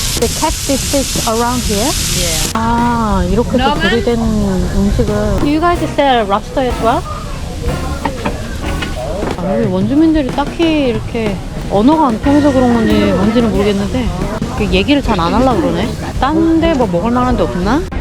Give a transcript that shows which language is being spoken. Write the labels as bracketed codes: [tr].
[en] They catch this fish around here? Yeah. [ko] 아, 이렇게 해서 조리된 음식을. [en] Do you guys sell lobster as well? [ko] 아, 여기 원주민들이 딱히 이렇게 언어가 안 통해서 그런 건지 뭔지는 모르겠는데 그 얘기를 잘 안 하려고 그러네. 딴 데 뭐 먹을 만한 데 없나?